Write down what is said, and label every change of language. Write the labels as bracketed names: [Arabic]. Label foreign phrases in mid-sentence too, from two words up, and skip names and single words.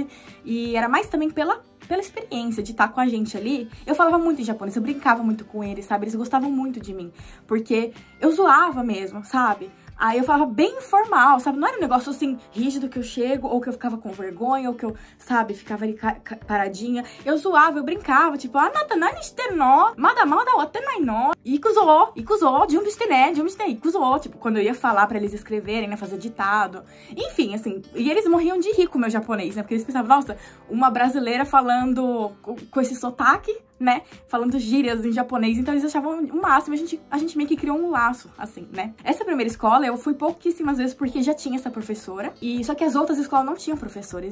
[Portuguese] E era mais também pela experiência de estar com a gente ali, eu falava muito em japonês, eu brincava muito com eles, sabe? Eles gostavam muito de mim, porque eu zoava mesmo, sabe? Aí eu falava bem informal, sabe? Não era um negócio assim, rígido, que eu chego, ou que eu ficava com vergonha, ou que eu, sabe, ficava ali paradinha. Eu zoava, eu brincava, tipo, [Japanese] あなた何しての？まだわってないの? 行くぞ、準備してね、行くぞ. [Portuguese] Tipo, quando eu ia falar pra eles escreverem, né, fazer ditado. Enfim, assim, e eles morriam de rir com o meu japonês, né? Porque eles pensavam, nossa, uma brasileira falando com esse sotaque, né, falando gírias em japonês, então eles achavam o máximo, a gente meio que criou um laço, assim, né. Essa primeira escola eu fui pouquíssimas vezes porque já tinha essa professora, e só que as outras escolas não tinham professores.